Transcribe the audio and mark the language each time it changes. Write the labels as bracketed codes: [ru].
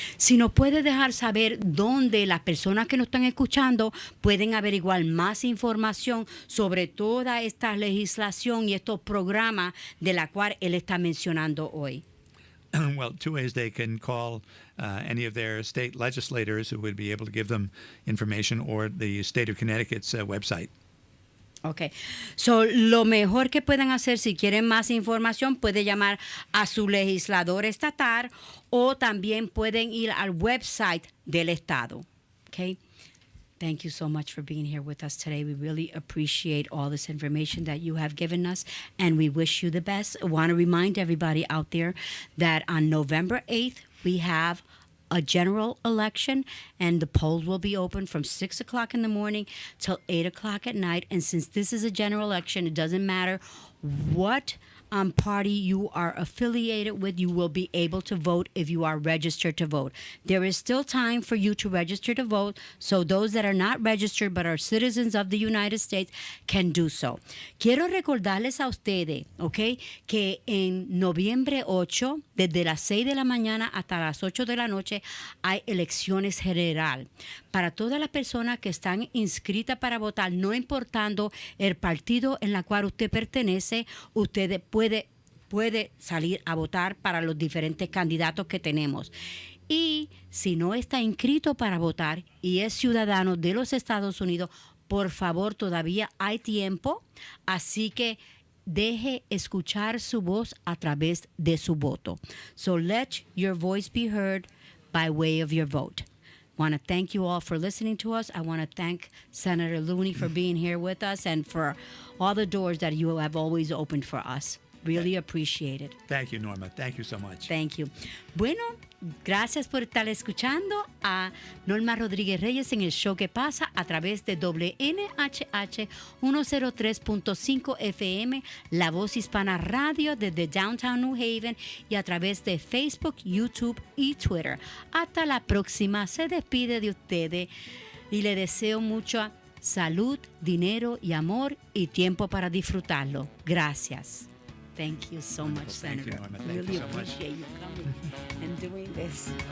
[es] Si nos puede dejar saber dónde las personas que nos están escuchando pueden averiguar más información sobre toda esta legislación y estos programas de la cual él está mencionando hoy. [en] Well, 2 ways they can call any of their state legislators who would be able to give them information, or the state of Connecticut's website. Okay. [es] So, lo mejor que pueden hacer si quieren más información, puede llamar a su legislador estatal o también pueden ir al website del estado. [en] Okay. Thank you so much for being here with us today. We really appreciate all this information that you have given us, and we wish you the best. I want to remind everybody out there that on November 8th, we have a general election, and the polls will be open from 6 o'clock in the morning till 8 o'clock at night. And since this is a general election, it doesn't matter what party you are affiliated with, you will be able to vote if you are registered to vote. There is still time for you to register to vote, so those that are not registered but are citizens of the United States can do so. [es] Quiero recordarles a ustedes, ¿ok?, que en noviembre 8, desde las 6 de la mañana hasta las 8 de la noche, hay elecciones general. Para todas las personas que están inscritas para votar, no importando el partido en la cual usted pertenece, usted puede salir a votar para los diferentes candidatos que tenemos. Y si no está inscrito para votar y es ciudadano de los Estados Unidos, por favor, todavía hay tiempo, así que deje escuchar su voz a través de su voto. [en] So let your voice be heard by way of your vote. I want to thank you all for listening to us. I want to thank Senator Looney for being here with us and for all the doors that you have always opened for us. Really appreciate it. Thank you, Norma. Thank you so much. Thank you. [es] Bueno, gracias por estar escuchando a Norma Rodríguez-Reyes en el show que pasa a través de WNHH 103.5 FM, La Voz Hispana Radio desde Downtown New Haven y a través de Facebook, YouTube y Twitter. Hasta la próxima. Se despide de ustedes y le deseo mucha salud, dinero y amor y tiempo para disfrutarlo. Gracias. [en] Thank you so much, Thank you, Senator. Norma. Thank Really you so much. appreciate you coming and doing this.